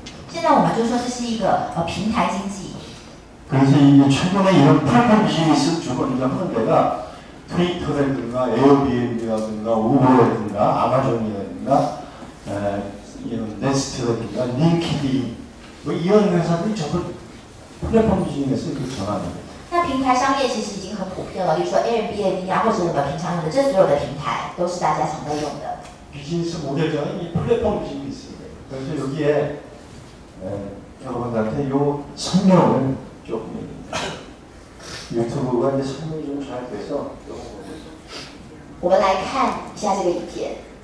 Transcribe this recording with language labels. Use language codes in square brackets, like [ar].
[zh] 现在我们就说这是一个平台经济。 [ko] 그래서 이제 최근에 이런 플랫폼 비즈니스 주로 이제 하는 데가 트위터라든가 에어비앤비라든가 우버라든가 아마존이라든가 이런 네스트라든가 링키드인 뭐 이런 회사들이 전부 플랫폼 비즈니스를 전환합니다. [zh] 那平台商业其实已经很普遍了，比如说 Airbnb 啊，或者我们平常用的这所有的平台，都是大家常在用的。 [ko] 비즈니스 모델장이 이 플랫폼 비즈니스예요. 그래서 여기에 여러분들한테 요 설명을 조금 유튜브가 이제 설명이 좀 잘 돼서 [zh] 我们来看一下这个影片。